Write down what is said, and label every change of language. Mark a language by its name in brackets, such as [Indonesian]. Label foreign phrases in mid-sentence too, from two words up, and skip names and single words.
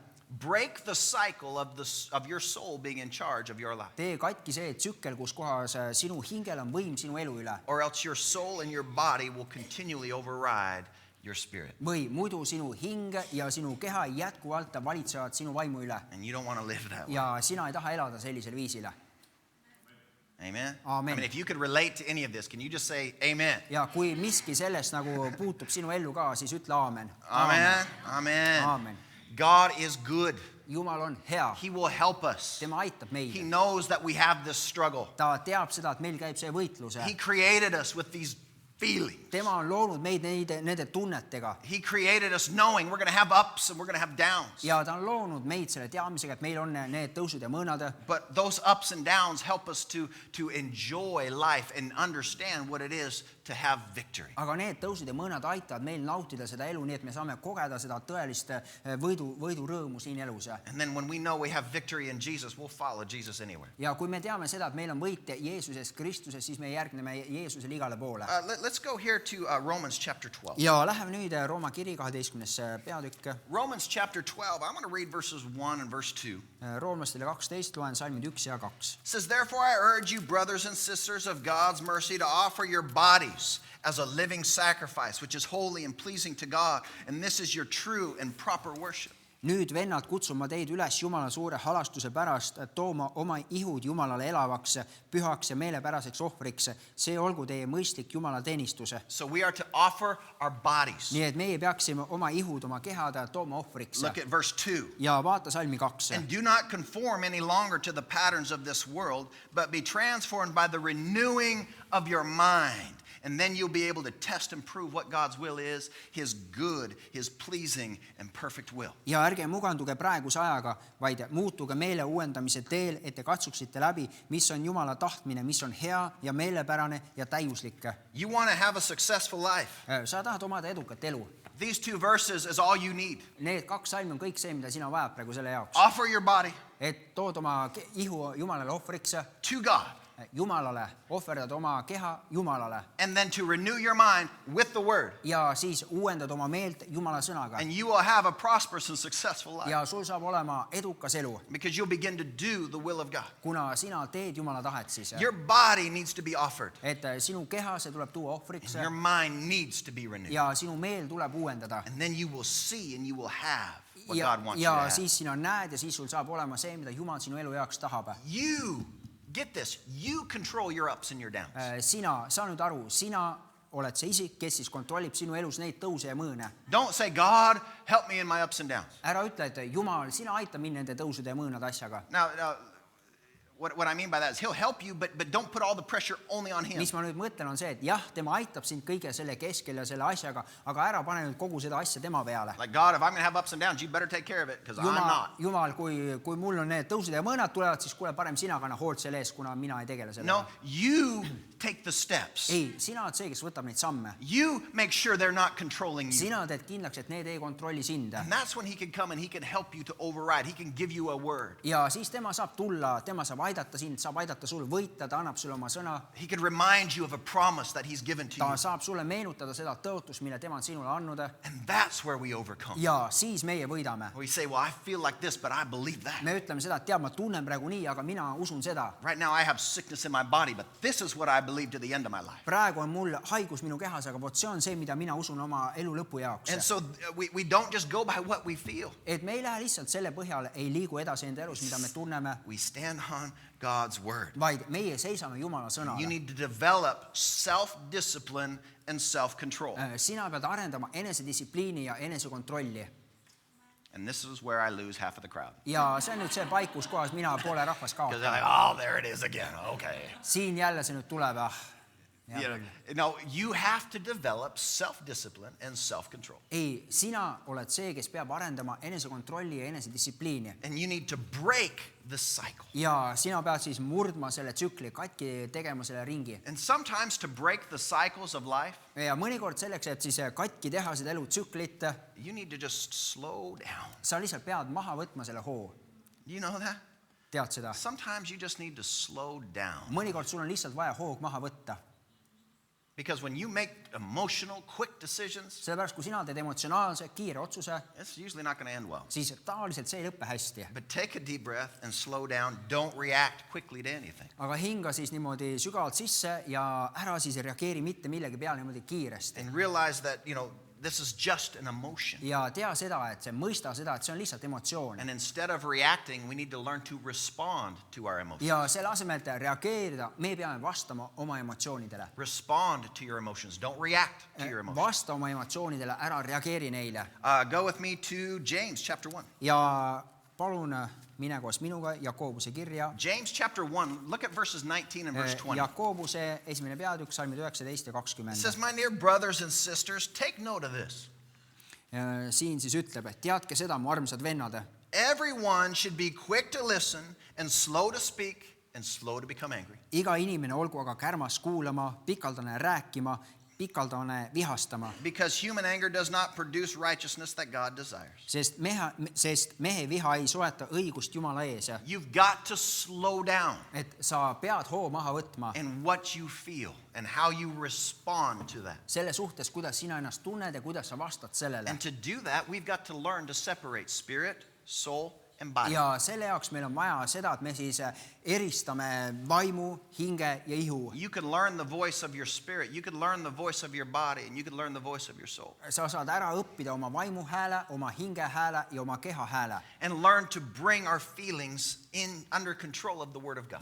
[English] Break the cycle of your soul being in charge of your life. [Estonian] Tee katki see tsükkel, kus kohas sinu hingel on võim sinu elu üle. [English] Or else your soul and your body will continually override your spirit. [Estonian] Või muidu sinu hing ja sinu keha jätkuvalt valitsevad sinu vaimu üle. [English] And you don't want to live that way. [Estonian] Ja sina ei taha elada sellisel viisile. [English] Amen? Amen. I mean, if you could relate to any of this, can you just say amen? [Estonian] Ja kui miski sellest nagu puutub sinu ellu ka, siis ütle aamen. Amen. Amen. Amen. [English] God is good. [Estonian] Jumal on hea. [English] He will help us. [Estonian] Tema aitab meid. [English] He knows that we have this struggle. [Estonian] Ta teab seda, et meil käib see võitlus. [English] He created us with these feelings. [Estonian] Tema on loonud meid nende tunnetega. [English] He created us knowing we're going to have ups and we're going to have downs. [Estonian] Ja ta on loonud meid selle teadmisega, et meil on need tõusud ja mõõnad. [English] But those ups and downs help us to enjoy life and understand what it is to have victory. [Estonian] Aga need tõusud ja mõõnad aitavad meil nautida seda elu, nii et me saame kogeda seda tõelist võidu rõõmu siin elus. [English] And then when we know we have victory in Jesus, we'll follow Jesus anywhere. [Estonian] Ja kui me teame seda, et meil on võit Jeesuses Kristuses, siis me järgneme Jeesusele igale poole. [English] Let's go here to Romans chapter 12. [Estonian] Ja läheme nüüd Rooma kiri 12. peatükk. [English] Romans chapter 12, I'm going to read verses 1 and verse 2. [Estonian] Roomlastele 12, loen salmid 1 ja 2. [English] It says, therefore I urge you, brothers and sisters of God's mercy, to offer your bodies as a living sacrifice, which is holy and pleasing to God, and this is your true and proper worship. [Estonian] Nüüd, vennad, kutsun ma teid üles Jumala suure halastuse pärast tooma oma ihud Jumalale elavaks, pühaks ja meelepäraseks ohvriks. See olgu teie mõistlik Jumala teenistuse. [English] So we are to offer our bodies. [Estonian] Nii et meie peaksime oma ihud, oma kehad tooma ohvriks. [English] Look at verse 2. [Estonian] Ja vaata salmi 2. [English] And do not conform any longer to the patterns of this world, but be transformed by the renewing of your mind. And then you'll be able to test and prove what God's will is, His good, His pleasing, and perfect will. [Estonian] Ja ärge muganduge praeguse ajaga, vaid muutuge meele uuendamise teel, et te katsuksite läbi, mis on Jumala tahtmine, mis on hea ja meelepärane ja täiuslik. [English] You want to have a successful life. [Estonian] Sa tahad omada edukat elu. [English] These 2 verses is all you need. [Estonian] Need 2 salmi on kõik see, mida sina vajad praegu selle jaoks. [English] Offer your body [Estonian] Et tood oma ihu Jumalale ohvriks. [English] to God. [Estonian] Jumalale, ohverdad oma keha Jumalale. [English] And then to renew your mind with the word. [Estonian] Ja siis uuendad oma meelt Jumala sõnaga. [English] And you will have a prosperous and successful life. [Estonian] Ja sul saab olema edukas elu. [English] Because you'll begin to do the will of God. [Estonian] Kuna sina teed Jumala tahet siis. [English] Your body needs to be offered. [Estonian] Et sinu keha, see tuleb tuua ohvriks. [English] And your mind needs to be renewed. [Estonian] Ja sinu meel tuleb uuendada. [English] And then you will see and you will have what God wants you to [Estonian] Ja [English] have. [Estonian] siis sina näed ja siis sul saab olema see, mida Jumal sinu elu jaoks tahab. [English] You, get this, you control your ups and your downs. [Estonian] Sina, saa nüüd aru, sina oled see isik, kes siis kontrollib sinu elus neid tõuse ja mõõne. [English] Don't say, God, help me in my ups and downs. [Estonian] Ära ütle, et Jumal, sina aita mind nende tõusude ja mõõnade asjaga. [English] Now what I mean by that is he'll help you, but don't put all the pressure only on him. [Estonian] Mis ma nüüd mõtlen on see, et jah, tema aitab sind kõige selle keskel ja selle asjaga, aga ära pane nüüd kogu seda asja tema peale. [English] Like, God, if I'm going to have ups and downs, you better take care of it, because I'm not. [Estonian] Jumal, kui mul on need tõusud ja mõõnad tulevad, siis kuule, parem sina kanna hoolt selle ees, kuna mina ei tegele sellega. [English] No, you take the steps. [Estonian] Ei, sina oled see, kes võtab neid samme. [English] You make sure they're not controlling you. [Estonian] Sina teed kindlaks, et need ei kontrolli sind. [English] And that's when he can come and he can help you to override. He can give you a word. [Estonian] Ja siis tema saab tulla, tema saab aidata sind, saab aidata sul võita, ta annab sulle oma sõna. [English] He can remind you of a promise that he's given to [Estonian] Ta [English] you. [Estonian] saab sulle meenutada seda tõotust, mille tema on sinule andnud. [English] And that's where we overcome. [Estonian] Ja siis meie võidame. [English] We say, well, I feel like this, but I believe that. [Estonian] Me ütleme seda, et tead, ma tunnen praegu nii, aga mina usun seda. [English] Right now I have sickness in my body, but this is what I believe to the end of my life. [Estonian] Praegu on mul haigus minu kehas, aga vot see on see, mida mina usun oma elu lõpu jaoks. [English] And so we don't just go by what we feel. [Estonian] Et me ei lähe lihtsalt selle põhjal, ei liigu edasi enda elus, mida me tunneme, [English] We stand on God's word. [Estonian] vaid meie seisame Jumala [English] You [Estonian] sõnale. [English] need to develop self-discipline and self-control. [Estonian] Sina pead arendama enesedistsipliini ja enesekontrolli. [English] And this is where I lose half of the crowd. [Estonian] Ja see on nüüd see paik, kus kohas mina poole rahvast [English] Because they're [Estonian] kaotan. [English] like, oh, there it is again. Okay. [Estonian] Siin jälle see nüüd tuleb. [English] No, you have to develop self-discipline and self-control. [Estonian] Ei, sina oled see, kes peab arendama enesekontrolli ja enesedistsipliini. [English] And you need to break the cycle. [Estonian] Ja sina pead siis murdma selle tsükli, katki tegema selle ringi. [English] And sometimes to break the cycles of life, [Estonian] Ja mõnikord selleks, et siis katki teha seda elutsüklit, [English] you need to just slow down. [Estonian] sa lihtsalt pead maha võtma selle hoo. [English] You know that? [Estonian] Tead seda? [English] Sometimes you just need to slow down. [Estonian] Mõnikord sul on lihtsalt vaja hoog maha võtta. [English] Because when you make emotional, quick decisions, [Estonian] Sellepärast, kui sina teed emotsionaalse, kiire otsuse, [English] it's usually not going to end well. [Estonian] siis tavaliselt see ei lõppe hästi. [English] But take a deep breath and slow down. Don't react quickly to anything. [Estonian] Aga hinga siis niimoodi sügavalt sisse ja ära siis reageeri mitte millegi peale niimoodi kiiresti. [English] And realize that, this is just an emotion. [Estonian] Ja tea seda, et mõista seda, et see on lihtsalt emotsioon. [English] And instead of reacting, we need to learn to respond to our emotions. [Estonian] Ja selle asemel, et reageerida, me peame vastama oma emotsioonidele. [English] Respond to your emotions. Don't react to your emotions. [Estonian] Vasta oma emotsioonidele, ära reageeri neile. [English] Go with me to James chapter 1. [Estonian] Ja palun mine koos minuga Jakobuse kirja. [English] James chapter 1, look at verses 19 and verse 20. [Estonian] Jakobuse esimene peatükk, salmid 19 ja [English] It [Estonian] 20. [English] says, my dear brothers and sisters, take note of this. [Estonian] Siin siis ütleb, et teadke seda, mu armsad vennad. [English] Everyone should be quick to listen and slow to speak and slow to become angry. [Estonian] Iga inimene olgu aga kärmas kuulama, pikaldane rääkima, pikaldane vihastama. [English] Because human anger does not produce righteousness that God desires. [Estonian] Sest mehe viha ei soeta õigust Jumala ees. [English] You've got to slow down [Estonian] Et sa pead hoo maha võtma [English] in what you feel and how you respond to that. [Estonian] selle suhtes, kuidas sina ennast tunned ja kuidas sa vastad sellele. [English] And to do that, we've got to learn to separate spirit, soul, and body. [Estonian] Ja selle jaoks meil on vaja seda, et me siis eristame vaimu, hinge ja ihu. [English] You can learn the voice of your spirit, you can learn the voice of your body, and you can learn the voice of your soul. [Estonian] Sa saad ära õppida oma vaimu hääle, oma hinge hääle ja oma keha hääle. [English] And learn to bring our feelings under control of the Word of God.